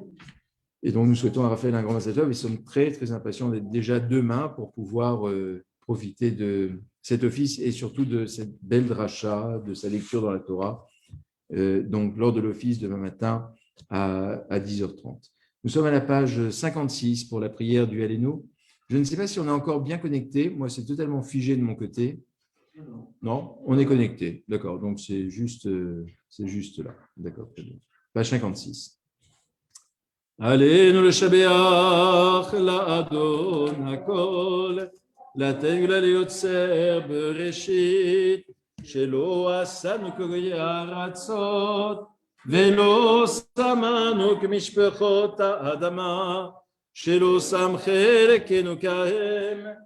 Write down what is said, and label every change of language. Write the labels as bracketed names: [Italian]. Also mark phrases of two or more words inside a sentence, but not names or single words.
[French] Et donc, nous souhaitons à Raphaël un grand passage et nous sommes très, très impatients d'être déjà demain pour pouvoir profiter de cet office et surtout de cette belle dracha, de sa lecture dans la Torah, donc lors de l'office demain matin à 10h30. Nous sommes à la page 56 pour la prière du Allélu. Je ne sais pas si on est encore bien connecté. Moi, c'est totalement figé de mon côté. Non, on est connecté. D'accord, donc c'est juste là. D'accord, très bien. Page 56. [Hebrew] עלינו לשבח לאדון הכל, לתת ליוצר בראשית, שלא עשנו כגויי ארצות, ולא שמנו כמשפחות האדמה, שלא שם חלקנו כהם,